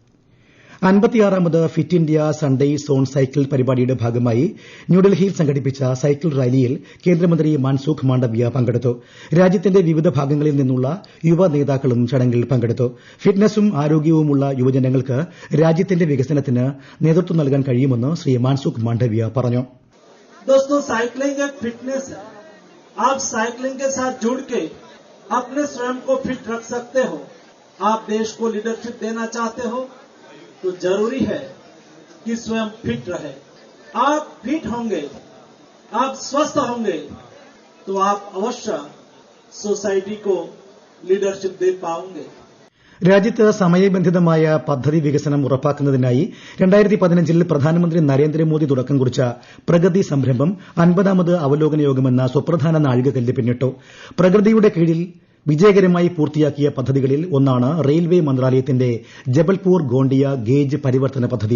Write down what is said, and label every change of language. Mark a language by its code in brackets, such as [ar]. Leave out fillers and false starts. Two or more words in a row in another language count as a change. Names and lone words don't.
[ml] 56ാമത് ഫിറ്റ് ഇന്ത്യ സൺഡേ സോൺ സൈക്കിൾ പരിപാടിയുടെ ഭാഗമായി ന്യൂഡൽഹിയിൽ സംഘടിപ്പിച്ച സൈക്കിൾ റാലിയിൽ കേന്ദ്രമന്ത്രി മൻസുഖ് മാണ്ഡവ്യ പങ്കെടുത്തു. രാജ്യത്തിന്റെ വിവിധ ഭാഗങ്ങളിൽ നിന്നുള്ള യുവ നേതാക്കളും ചടങ്ങിൽ പങ്കെടുത്തു. ഫിറ്റ്നസും ആരോഗ്യവുമുള്ള യുവജനങ്ങൾക്ക് രാജ്യത്തിന്റെ വികസനത്തിന് നേതൃത്വം നൽകാൻ കഴിയുമെന്ന് ശ്രീ മൻസുഖ് മാണ്ഡവ്യ പറഞ്ഞു. [hi] दोस्तों, साइकिलिंग एक फिटनेस है. आप साइकिलिंग के साथ जुड़ के अपने स्वयं को फिट रख सकते हो. आप देश को लीडरशिप देना चाहते हो तो जरूरी है कि स्वयं फिट रहे. आप फिट होंगे, आप स्वस्थ होंगे तो आप अवश्य सोसाइटी को लीडरशिप दे पाओगे. [ml] രാജ്യത്ത് സമയബന്ധിതമായ പദ്ധതി വികസനം ഉറപ്പാക്കുന്നതിനായി 2015 പ്രധാനമന്ത്രി നരേന്ദ്രമോദി തുടക്കം കുറിച്ച പ്രഗതി സംരംഭം 50ാമത് അവലോകന യോഗമെന്ന സുപ്രധാന നാഴികക്കല്ല് പിന്നിട്ടു. പ്രകൃതിയുടെ കീഴിൽ വിജയകരമായി പൂർത്തിയാക്കിയ പദ്ധതികളിൽ ഒന്നാണ് റെയിൽവേ മന്ത്രാലയത്തിന്റെ ജബൽപൂർ ഗോണ്ടിയ ഗേജ് പരിവർത്തന പദ്ധതി.